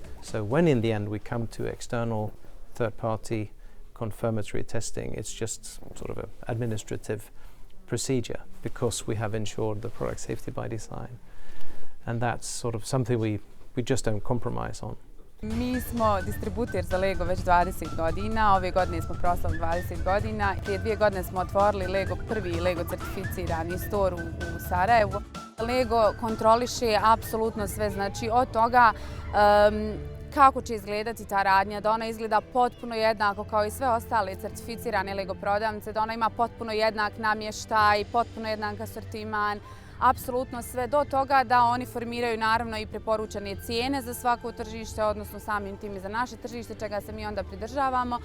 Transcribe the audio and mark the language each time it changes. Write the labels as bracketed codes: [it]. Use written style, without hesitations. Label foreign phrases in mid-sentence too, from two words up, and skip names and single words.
[en] So when in the end we come to external third-party confirmatory testing, it's just sort of an administrative procedure because we have ensured the product safety by design. And that's sort of something we just don't compromise on. [bs] Mi smo distributer za Lego već 20 godina, ove godine smo proslavili 20 godina. Prije 2 godine smo otvorili prvi Lego certificirani store u Sarajevu. Lego kontroliše apsolutno sve, znači od toga kako će izgledati ta radnja, da ona izgleda potpuno jednako kao i sve ostale certificirane Lego prodavnice, da ona ima potpuno jednak namještaj, potpuno jednak asortiman, apsolutno sve do toga da oni formiraju naravno i preporučene cijene za svako tržište, odnosno samim tim i za naše tržište, čega se mi onda pridržavamo.